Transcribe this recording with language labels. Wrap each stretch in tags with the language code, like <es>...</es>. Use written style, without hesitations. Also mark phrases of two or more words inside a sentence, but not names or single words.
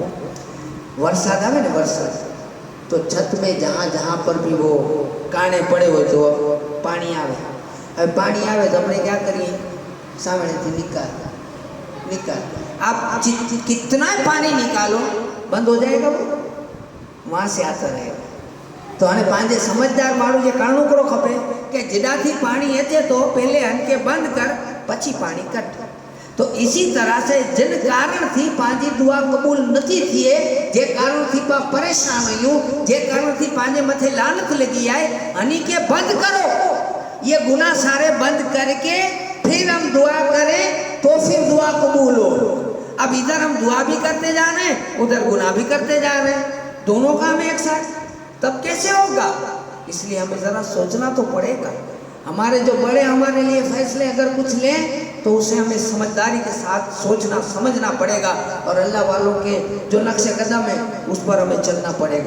<kfr>वरसाद आवे ने वरसाद,</kfr> <hi>तो छत में जहाँ जहाँ पर भी वो काने पड़े हो तो पानी आवे। अब पानी आवे तो हमने क्या करिए? सामने से निकाल। आप कितना पानी निकालो बंद हो जाएगा, वो वहाँ से आता रहेगा।</hi> <kfr>तो हमें पांजे समझदार माण्हू जे करणु करो खपे कि जेडाथी पानी अचे तो पहले हनके बंद कर, पछी पानी कट। तो इसी तरह से जिन कारण थी पांजी दुआ कबूल नथी थिए, जे कारण थी पा परेशान हुयूं, जे कारण थी पांजे मथे लानत लगी आए, हनी के बंद करो।</kfr> <hi>ये गुनाह सारे बंद करके फिर हम दुआ करें तो फिर दुआ कबूल हो। अब इधर हम दुआ भी करते जा रहे हैं, उधर गुनाह भी करते जा रहे हैं, दोनों काम एक साथ, तब कैसे होगा? इसलिए हमें ज़रा सोचना तो पड़ेगा। हमारे जो बड़े हमारे लिए फैसले अगर कुछ लें तो उसे हमें समझदारी के साथ सोचना समझना पड़ेगा, और अल्लाह वालों के जो नक्शे कदम है उस पर हमें चलना पड़ेगा।</hi>